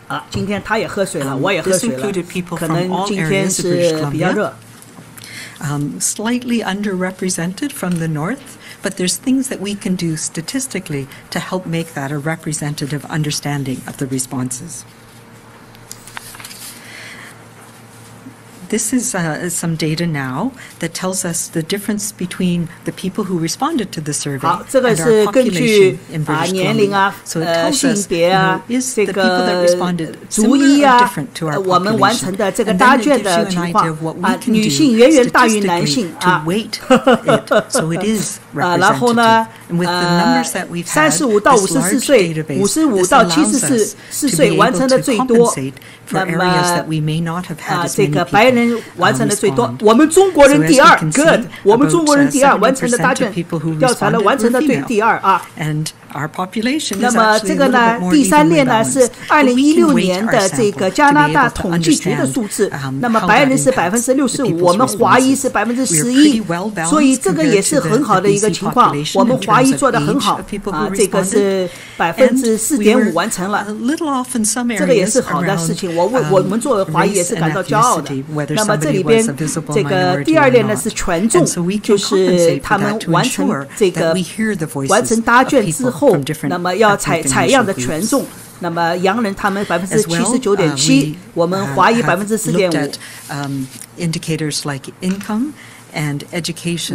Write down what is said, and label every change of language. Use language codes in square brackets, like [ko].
[zh] 今天他也喝水了，我也喝水了，可能今天是比较热。 [en] Slightly underrepresented from the north, but there's things that we can do statistically to help make that a representative understanding of the responses. This is some data now that tells us the difference between the people who responded to the survey and our population in British Columbia. So it tells us, is the people that responded similar or different to our population? And then it gives you an idea of what we can do statistically to weight it so it is representative. And with the numbers that we've had, this large database, this allows us to be able to compensate for areas that we may not have had as many people. [zh] 人完成的最多，我们中国人第2 ， [en] good， [zh] 我们中国人第2完成的答卷调查了完成的第2啊。那么这个呢，第3列呢是2016年的这个加拿大统计局的数字，那么白人是65%，我们华裔是11%，所以这个也是很好的一个情况，我们华裔做得很好啊，这个是4.5%完成了，这个也是好的事情，我们作为华裔也是感到骄傲的。那么这里边这个第2列呢是权重，就是他们完成这个完成答卷之后，那么要采样的权重。那么洋人他们79.7%，我们华裔4.5%。 [en] Indicators like income and education.